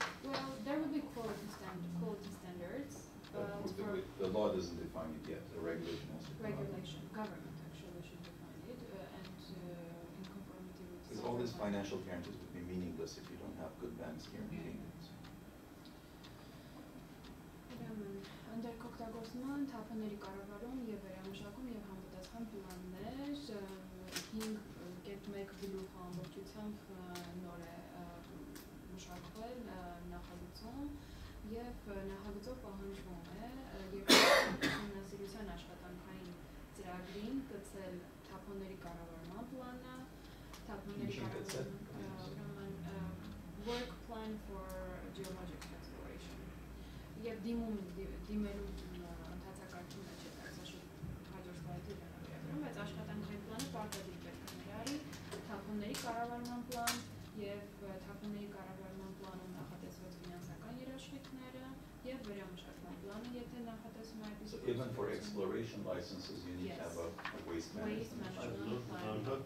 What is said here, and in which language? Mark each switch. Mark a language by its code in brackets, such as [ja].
[en] Well, there will be quality standards. The law doesn't define it yet. The regulation has to define it. Regulation, government actually should define it, and in conformity with. Because all these financial guarantees would be meaningless if you don't have good banks guaranteeing it. [hy] Ընդերքօգտագործման թափոնների կառավարում և վերամշակում և համապատասխան պլաններ 5.1 գլուխ ամբողջությամբ նոր է մշակվել նախագծում և նախագծով պահանջվում է ուսումնասիրության աշխատանքային ծրագրին գծել թափոնների կառավարման պլանը, թափոնների կառավարման [en] work plan for geologic exploration [hy] և դիմելու ընթացակարգի մեջ է դարձաշուտ հաջորդ սլայդի վերաբերում, բայց աշխատանքային պլանը պարտադիր պետք է ներառի թափոնների կառավարման պլան և թափոնների կառավարման պլանում նախատեսված ֆինանսական երաշխիքները և վերամշակման պլանը, եթե նախատեսում է այդպիսի։ [en] So even for exploration licenses, you need to have a waste management plan.